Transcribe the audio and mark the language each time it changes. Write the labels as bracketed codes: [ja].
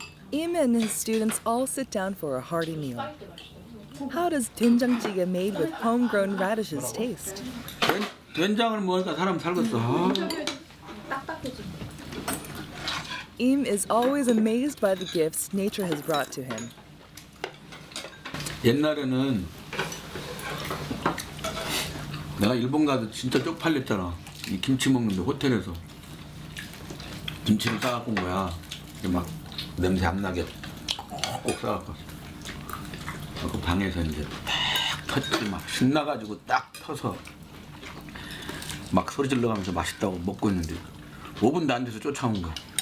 [en] Im and his students all sit down for a hearty meal. How does doenjang-jjigae made with homegrown radishes taste? [ko] 된장을 먹으니까 사람 살겠어. [en] Im is always amazed by the gifts nature has brought to him. [ko] 옛날에는 내가 일본 가서 진짜 쪽팔렸잖아. 이 김치 먹는데 호텔에서 김치를 싸갖고 온 거야. 막 냄새 안 나게 꼭 싸갖고 그 방에서 이제 딱 터지고 막 신나가지고 딱 터서 막 소리 질러가면서 맛있다고 먹고 있는데 5분도 안 돼서 쫓아온 거야.